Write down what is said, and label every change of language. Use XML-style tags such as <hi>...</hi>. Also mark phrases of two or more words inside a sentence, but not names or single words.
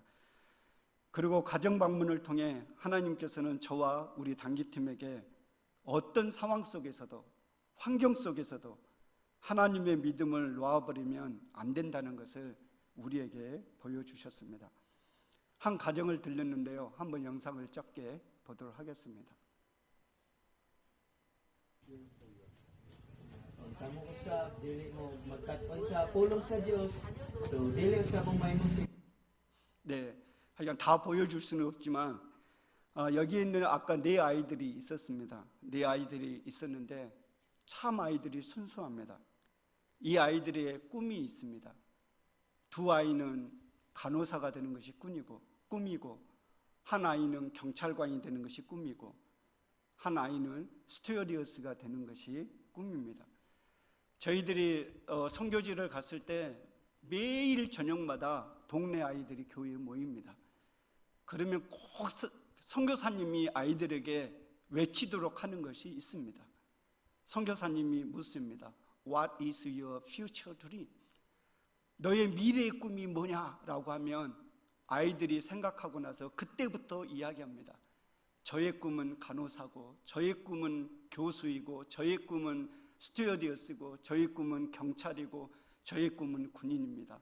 <ko>그리고 가정 방문을 통해 하나님께서는 저와 우리 단기팀에게 어떤 상황 속에서도, 환경 속에서도 하나님의 믿음을 놓아버리면 안 된다는 것을 우리에게 보여주셨습니다. 한 가정을 들렸는데요, 한번 영상을 짧게 보도록 하겠습니다.</ko> <ceb>Kamu usab dili mo magkat-on sa pulong sa Dios, to dili sa pagmaynon.</ceb> <ko>네, 그냥 다 보여줄 수는 없지만 여기 있는 아까 네 아이들이 있었습니다. 네 아이들이 있었는데 참 아이들이 순수합니다. 이 아이들의 꿈이 있습니다. 두 아이는 간호사가 되는 것이 꿈이고, 한 아이는 경찰관이 되는 것이 꿈이고, 한 아이는 스튜어디어스가 되는 것이 꿈입니다. 저희들이 선교지를 갔을 때 매일 저녁마다 동네 아이들이 교회에 모입니다. 그러면 꼭 선교사님이 아이들에게 외치도록 하는 것이 있습니다. 선교사님이 묻습니다.</ko> <en>What is your future dream?</en> <ko>너의 미래의 꿈이 뭐냐라고 하면 아이들이 생각하고 나서 그때부터 이야기합니다. 저의 꿈은 간호사고, 저의 꿈은 교수이고, 저의 꿈은 스튜어디어스고, 저의 꿈은 경찰이고, 저의 꿈은 군인입니다.</ko>